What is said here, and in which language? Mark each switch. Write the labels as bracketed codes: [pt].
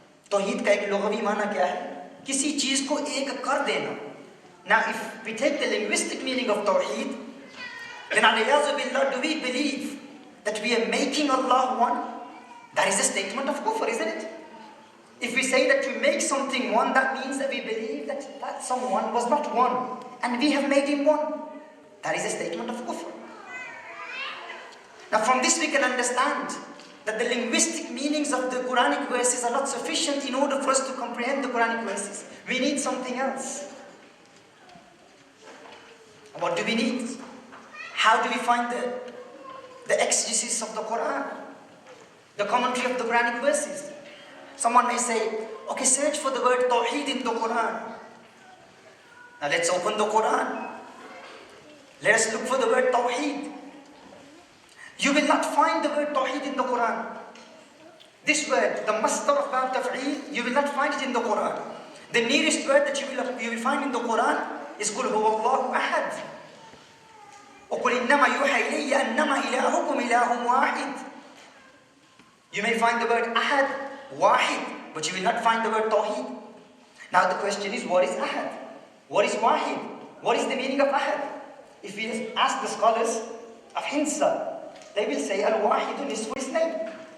[ur] توحید کا ایک لغوی معنی کیا ہے؟ کسی چیز کو ایک کر دینا. [en] Now if we take the linguistic meaning of Tawheed, then alayyazu billah, do we believe that we are making Allah one? That is a statement of kufr, isn't it? If we say that to make something one, that means that we believe that someone was not one, and we have made him one. That is a statement of kufr. Now from this we can understand that the linguistic meanings of the Quranic verses are not sufficient in order for us to comprehend the Quranic verses. We need something else. What do we need? How do we find the exegesis of the Quran? The commentary of the Quranic verses? Someone may say, okay, search for the word Tawheed in the Quran. Now let's open the Quran. Let us look for the word Tawheed. You will not find the word Tawheed in the Quran. This word, the masdar of Bab Taf'eel, you will not find it in the Quran. The nearest word that you will find in the Quran is [ar] قُلْ هُوَ اللَّهُ أَحَدٌ وَقُلْ إِنَّمَا يُوحَى إِلَيَّ أَنَّمَا إِلَهُكُمْ إِلَهٌ وَاحِدٌ. [en] You may find the word Ahad, Wahid, but you will not find the word Tawheed. Now the question is, what is Ahad? What is Wahid? What is the meaning of Ahad? If we ask the scholars of Hinsa, they will say [ar] Al-Wahidu nisfu Isnayn.